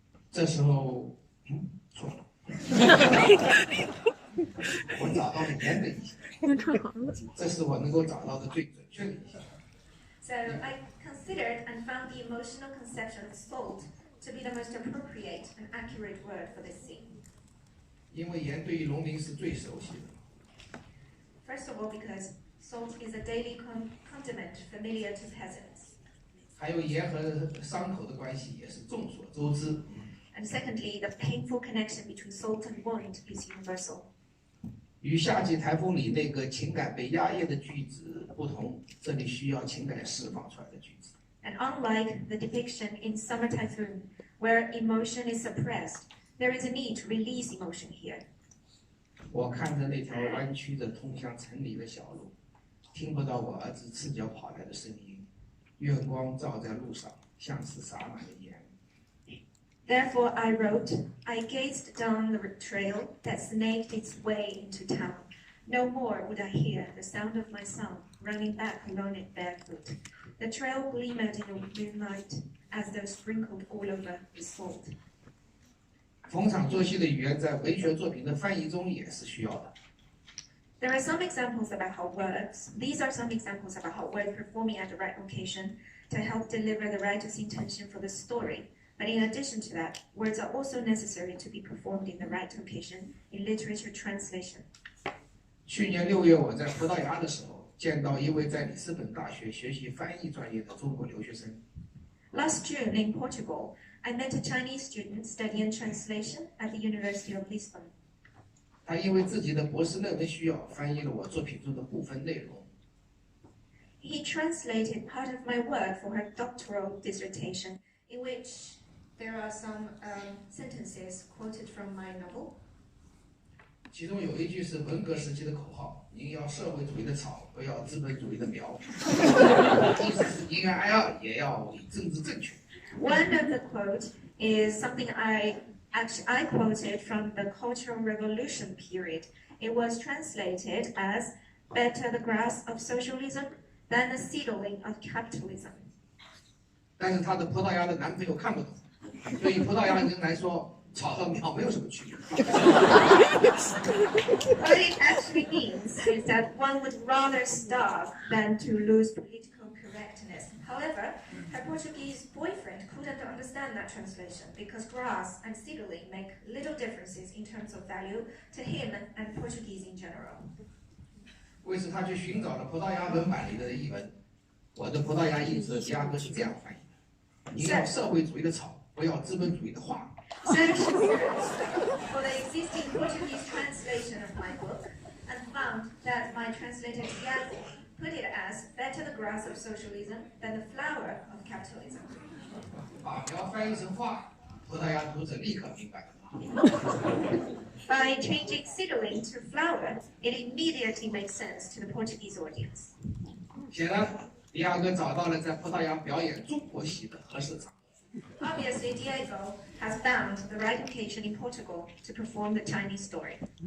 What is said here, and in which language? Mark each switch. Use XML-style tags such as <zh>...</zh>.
<zh>这时候，错了，我找到了言的意象，这是我能够找到的最准确的意象。</zh> <en>So I considered and found the emotional conception of salt to be the most appropriate and accurate word for this scene.</en> <zh>因为盐对于农民是最熟悉的。</zh> <en>First of all, because salt is a daily condiment familiar to peasants.</en> <zh>还有盐和伤口的关系也是众所周知。</zh> <en>And secondly, the painful connection between salt and wound is universal.</en> <zh>与夏季台风里那个情感被压抑的句子不同，这里需要情感释放出来的句子。</zh> <en>And unlike the depiction in Summer Typhoon, where emotion is suppressed, there is a need to release emotion here.</en> <zh>我看着那条弯曲着通向城里的小路，听不到我儿子赤脚跑来的声音，月光照在路上，像是洒满了盐。</zh> <en>Therefore I wrote, I gazed down the trail that snaked its way into town. No more would I hear the sound of my son running back alone in barefoot. The trail glimmered in the moonlight as though sprinkled all over with salt.</en> <zh>逢场作戏的语言在文学作品的翻译中也是需要的。</zh> <en>There are some examples about how words, these are some examples about how words performing at the right location to help deliver the writer's intention for the story. But in addition to that, words are also necessary to be performed in the right location in literature translation.</en> <zh>去年6月，我在葡萄牙的时候，见到一位在里斯本大学学习翻译专业的中国留学生。</zh> <en>Last June in Portugal, I met a Chinese student studying translation at the University of Lisbon.</en> <zh>他因为自己的博士论文需要，翻译了我作品中的部分内容。</zh> <en>He translated part of my work for her doctoral dissertation, in which there are some sentences quoted from my novel.</en> <zh>其中有一句是文革时期的口号：“您要社会主义的草，不要资本主义的苗。” 意思是宁愿挨饿，也要政治正确。</zh> <en>One of the quotes is something I quoted from the Cultural Revolution period. It was translated as "Better the grass of socialism than the seedling of capitalism."</en> <zh>但是她的葡萄牙的男朋友看不懂，对于葡萄牙人来说，草和苗没有什么区别。</zh> <en>What it actually means is that one would rather starve than to lose political correctness. However, her Portuguese boyfriend couldn't understand that translation because grass and seedling make little differences in terms of value to him and Portuguese in general.</en> <zh>为此，他去寻找了葡萄牙文版里的译文。我的葡萄牙译者压根是这样翻译的：“您要社会主义的草，不要资本主义的话。”</zh> <en>Searched for the existing Portuguese translation of my book and found that my translator Tiago put it as "better the grass of socialism than the flower of capitalism."</en> <zh>把苗翻译成话，葡萄牙读者立刻明白了。</zh> <en>By changing seedling to flower, it immediately makes sense to the Portuguese audience.</en> <zh>显然，迪亚哥找到了在葡萄牙表演中国戏的合适场合。</zh> <en>Obviously, Diego has found the right occasion in Portugal to perform the Chinese story.</en>